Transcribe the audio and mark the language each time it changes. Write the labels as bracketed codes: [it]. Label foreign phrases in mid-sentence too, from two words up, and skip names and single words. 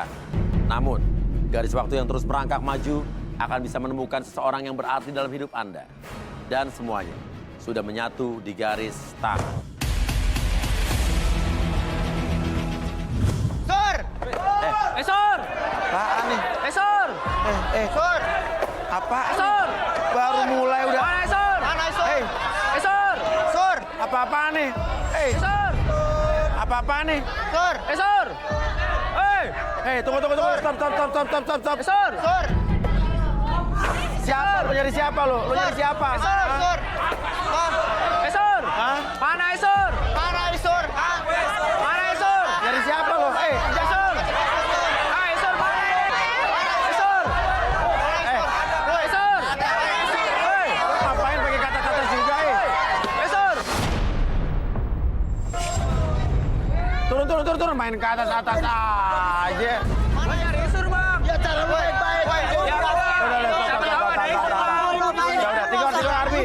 [id] Namun, garis waktu yang terus merangkak maju akan bisa menemukan seseorang yang berarti dalam hidup Anda. Dan semuanya sudah menyatu di garis start. Sur! Sur! Apaan nih? Sur! Sur! Apaan? Sur! Baru mulai udah. Mana Sur? Mana Sur? Hei, Sur! Sur! apa-apaan nih? Hei, Sur! apa-apaan nih? Sur! Sur! Hei! Hei, tunggu. Stop. Sur! Sur! Siapa? Lu nyari siapa lu? Lu nyari siapa? Sur! Sur! Sur! Hah? Mana Sur? Mana Sur? Mana Sur? Nyari siapa lu? Sur! Hai Sur, mana? Sur! Sur! Hei! Ngapain pakai kata-kata juga, Sur! Turun, main ke atas aja. Mana nyari Sur, Bang? Ya cara baik-baik. Udah, tidur, Arbi.